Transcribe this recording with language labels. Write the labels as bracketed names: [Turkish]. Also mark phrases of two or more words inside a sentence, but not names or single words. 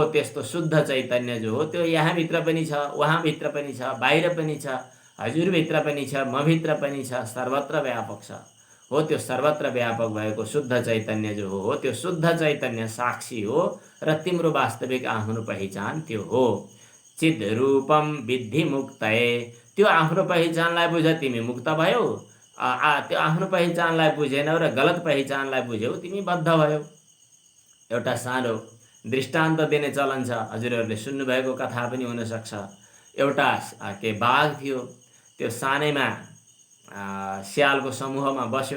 [Nepali] त्यस्तो शुद्ध चैतन्य जो हो त्यो यहाँभित्र पनि छ, उहाँभित्र पनि छ, बाहिर पनि छ, हजुरभित्र पनि छ, मभित्र पनि छ, सर्वत्र व्यापक छ। हो त्यो सर्वत्र व्यापक भएको शुद्ध चैतन्य जो हो त्यो शुद्ध चैतन्य साक्षी हो र तिम्रो वास्तविक आफ्नो पहिचान त्यो हो। [Sanskrit] चिद रूपम विद्धि मुक्तये, [Nepali] त्यो आफ्नो पहिचानलाई बुझ तिमी मुक्त भयो। त्यो आफ्नो पहिचानलाई बुझेनौ र गलत पहिचानलाई बुझ्यौ तिमी बद्ध भयो। एउटा सानो दृष्टान्त दिने चलन छ, हजुरहरूले सुन्नुभएको कथा पनि हुनसक्छ। एउटा के बाघ थियो, त्यो सानैमा स्यालको समूहमा बस्यो।